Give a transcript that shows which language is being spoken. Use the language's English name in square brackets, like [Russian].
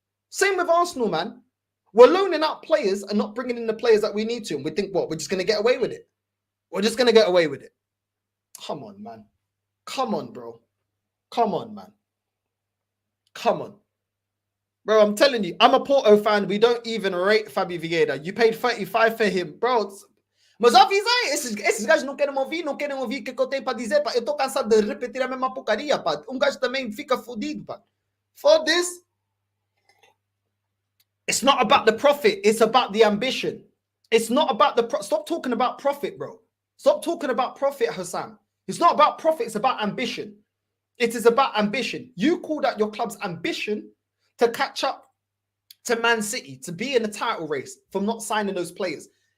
[English] Same with Arsenal, man. We're loaning out players and not bringing in the players that we need to. And we think, what? We're just going to get away with it. We're just going to get away with it. Come on, man. Come on, bro. Come on, man. Come on. Bro, I'm telling you, I'm a Porto fan. We don't even rate Fabi Vieira. You paid 35 for him, bro. [Portuguese] Mas avisei, esses gajos não querem ouvir o que eu tenho para dizer, pá. Eu tô cansado de repetir a mesma porcaria, pá. Gajo também fica fodido, pá. [English] For this, it's not about the profit. It's about the ambition. It's not about the stop talking about profit, bro. Stop talking about profit, Hassam. It's not about profit. It's about ambition. It is about ambition. You called out your club's ambition to catch up to Man City, to be in the title race from not signing those players.